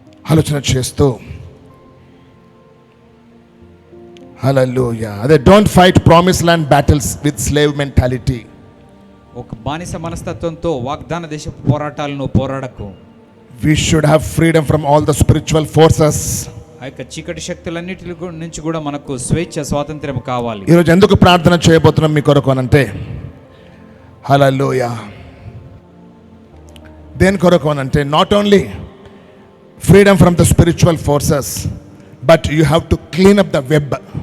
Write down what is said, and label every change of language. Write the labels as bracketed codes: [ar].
[te] ఆలోచన చేస్తూ హల్లెలూయా. [en] అదే don't fight promise land battles with slave mentality. [te] ఒక బానిస మనస్తత్వంతో వాగ్దాన దేశపు పోరాటాలను పోరాడకు. [en] We should have freedom from all the spiritual forces. [te] ఆ యొక్క చీకటి శక్తులన్నిటి నుంచి కూడా మనకు స్వేచ్ఛ, స్వాతంత్ర్యం కావాలి. ఈరోజు ఎందుకు ప్రార్థన చేయబోతున్నాం మీ కొరకు అనంటే, [en] Hallelujah, దేని కొరకు అనంటే not only freedom from the spiritual forces but you have to clean up the web.